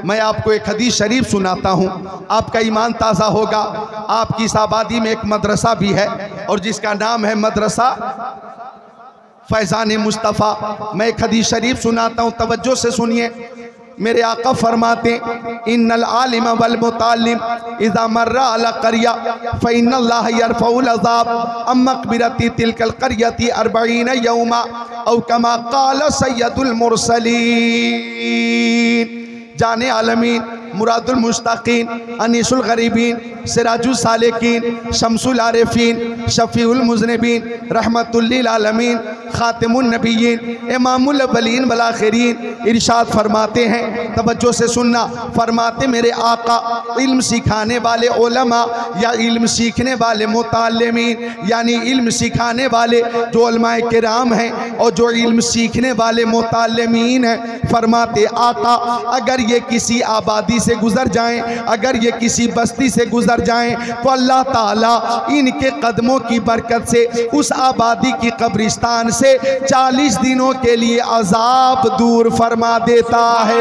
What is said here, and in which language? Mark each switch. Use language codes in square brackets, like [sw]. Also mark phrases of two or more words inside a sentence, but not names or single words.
[hi] मैं आपको एक हदीस शरीफ सुनाता हूँ, आपका ईमान ताज़ा होगा। आपकी इस आबादी में एक मदरसा भी है और जिसका नाम है मदरसा फैज़ान मुस्तफ़ा। मैं एक हदीस शरीफ सुनाता हूँ, तवज्जो से सुनिए। मेरे आका फरमाते [ar] إن العالم والمتعلم إذا مرا على قرية فإن الله يرفع العذاب عن مقبرة تلك القرية 40 يوما أو كما قال سيد المرسلين. [hi] जाने आलमीन, [ar] مراد المشتاقين، أنيس الغريبين، سراج السالكين، شمس العارفين، شفيع المذنبين، رحمة للعالمين, خاتم النبيين، إمام الأولين والآخرين [hi] इरशाद फरमाते हैं, तवज्जो से सुनना, फरमाते मेरे आका इल्म सिखाने वाले उलमा या इल्म सीखने वाले मुताल्लिमीन, यानी इल्म सिखाने वाले जो उलमाए किराम हैं और जो इल्म सीखने वाले मुताल्लिमीन हैं, फरमाते आका अगर ये किसी आबादी से गुजर जाएं, अगर ये किसी बस्ती से गुजर जाएं, तो अल्लाह ताला इनके कदमों की बरकत से उस आबादी की कब्रिस्तान से 40 दिनों के लिए अजाब दूर फरमा देता है।